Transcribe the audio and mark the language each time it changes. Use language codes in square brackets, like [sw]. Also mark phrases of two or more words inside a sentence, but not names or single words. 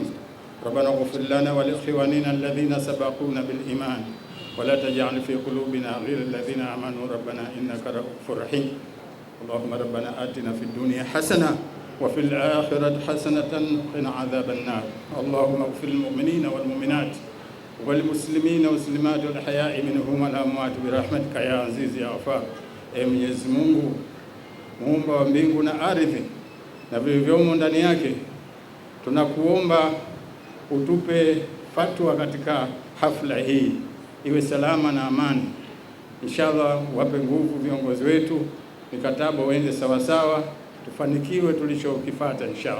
[ar] ربنا اغفر لنا ولإخواننا الذين سبقونا بالإيمان ولا تجعل في قلوبنا غير الذين آمنوا ربنا إنك رؤوف رحيم. اللهم ربنا آتنا في الدنيا حسنة وفي الآخرة حسنة وقنا عذاب النار. اللهم اغفر للمؤمنين والمؤمنات والmuslimina والmuslimat والأحياء منهم والأموات برحمتك يا عزيز يا غفار. [sw] Mwenyezi Mungu muumba wa mbingu na ardhi na vilivyomo ndani yake, tunakuomba utupe fatwa katika hafla hii iwe salama na amani. Inshallah wape nguvu viongozi wetu, mikataba uende sawa sawa, tufanikiwe tulichokifuata inshallah.